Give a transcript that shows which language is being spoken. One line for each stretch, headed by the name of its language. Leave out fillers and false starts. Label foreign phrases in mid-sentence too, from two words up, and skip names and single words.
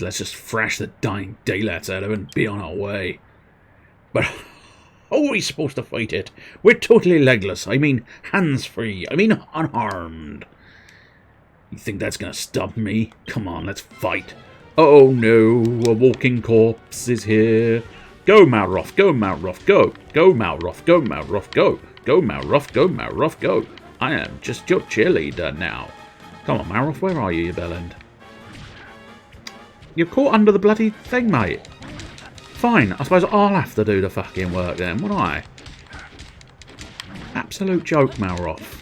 English: Let's just thrash the dying daylights out of it and be on our way. But how are we supposed to fight it? We're totally legless. I mean, hands-free. I mean, unharmed. You think that's going to stop me? Come on, let's fight. Oh no, a walking corpse is here. Go, Malroth, go, Malroth, go. Go, Malroth, go, Malroth, go. Go, Malroth, go, Malroth, go. I am just your cheerleader now. Come on, Malroth, where are you, you bellend? You're caught under the bloody thing, mate. Fine, I suppose I'll have to do the fucking work then, won't I? Absolute joke, Malroth.